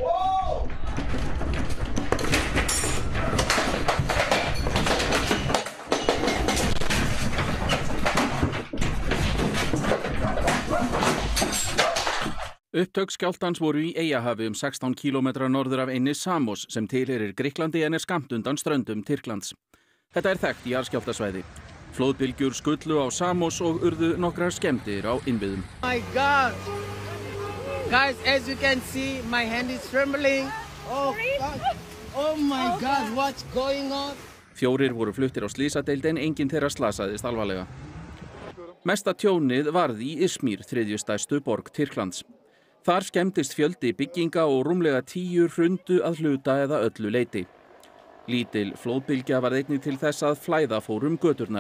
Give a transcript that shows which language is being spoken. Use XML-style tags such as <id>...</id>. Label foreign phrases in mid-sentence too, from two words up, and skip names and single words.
<is>Upptök skjálftans voru í Eyjahafi 16 kílómetra norður af eynni Samos sem tilheyrir Grikklandi en skammt undan ströndum Tyrklands. Þetta þekkt jarðskjálftasvæði. Flóðbylgjur skullu á Samos og urðu nokkrar skemmdir á innviðum.</is> <en>My God! Guys, as you can see, my hand is trembling. Oh God! Oh my God, what's going on?</en> <is>4 voru fluttir á slysadeild en enginn þeirra slasaðist alvarlega. Mesta tjónið varð í Izmir, 3. stærstu borg Tyrklands. Þar skemmdist fjöldi bygginga og rúmlega 10 hrundu að hluta eða öllu leyti. Lítil flóðbylgja var einnig til þess að flæða fór göturnar.</is>